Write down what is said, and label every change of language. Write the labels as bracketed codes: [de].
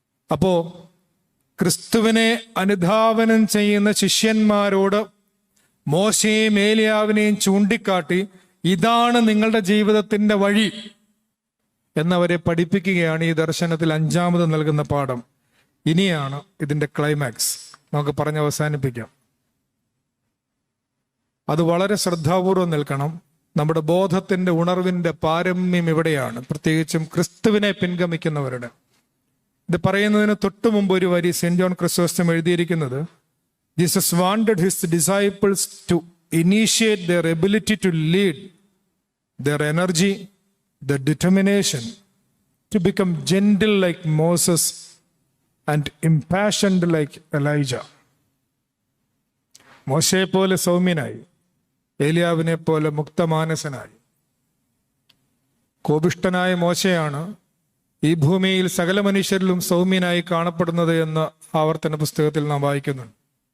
[ml] അപ്പോ ക്രിസ്തുവിനെ അനുധാവനം ചെയ്യുന്ന ശിഷ്യന്മാരോട് മോശയെയും ഏലിയാവിനെയും ചൂണ്ടിക്കാട്ടി ഇതാണ് നിങ്ങളുടെ ജീവിതത്തിന്റെ വഴി എന്നവരെ പഠിപ്പിക്കുകയാണ് ഈ ദർശനത്തിൽ 5ാമത് നൽകുന്ന പാഠം. ഇനിയാണ് ഇതിന്റെ ക്ലൈമാക്സ്. നമുക്ക് പറഞ്ഞ് അവസാനിപ്പിക്കാം. അത് വളരെ ശ്രദ്ധാപൂർവം നിൽക്കണം. നമ്മുടെ ബോധത്തിന്റെ ഉണർവിന്റെ പാരമ്യം ഇവിടെയാണ്, പ്രത്യേകിച്ചും ക്രിസ്തുവിനെ പിൻഗമിക്കുന്നവരുടെ. ഇത് പറയുന്നതിന് തൊട്ടു മുമ്പ് ഒരു വരി സെന്റ് ജോൺ ക്രിസോസ്റ്റം എഴുതിയിരിക്കുന്നത്, [en] Jesus wanted his disciples to initiate their ability to lead, their energy, their determination to become gentle like Moses and impassioned like Elijah. [ml] മോശയെ പോലെ സൗമ്യനായി, ഏലിയാവിനെ പോലെ മുക്തമാനസനായി. കോപിഷ്ഠനായ മോശയാണ് ഈ ഭൂമിയിൽ സകല മനുഷ്യരിലും സൗമ്യനായി കാണപ്പെടുന്നത് എന്ന് ആവർത്തന പുസ്തകത്തിൽ നാം വായിക്കുന്നുണ്ട്.